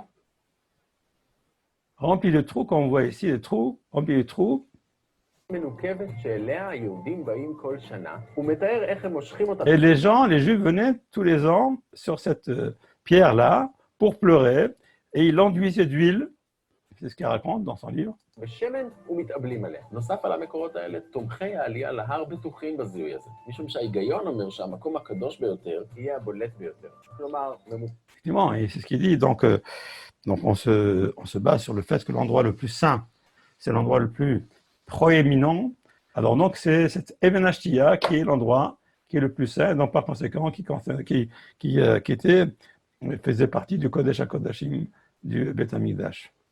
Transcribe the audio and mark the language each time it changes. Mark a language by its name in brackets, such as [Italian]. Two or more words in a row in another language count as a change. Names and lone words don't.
[French] Remplie de trous, comme on voit ici, des trous, remplis de trous. Et les Juifs venaient tous les ans sur cette pierre-là pour pleurer et ils l'enduisaient d'huile. C'est ce qu'il raconte dans son livre. [Hebrew] בשמן ומתאבלים עליה. נוסף על המקורות האלה, תומכי העלייה להר בטוחים בזיהוי הזה, משום שההיגיון אומר שהמקום הקדוש ביותר יהיה הבולט ביותר. כלומר, [French] Effectivement, et c'est ce qu'il dit. Donc on se base sur le fait que l'endroit le plus saint, c'est l'endroit le plus proéminent. Alors donc c'est cette [Hebrew] אבן השתיה [French] qui est l'endroit qui est le plus saint, donc par conséquent qui faisait partie du [Hebrew] קודש הקודשים [French] du [Hebrew] בית המקדש.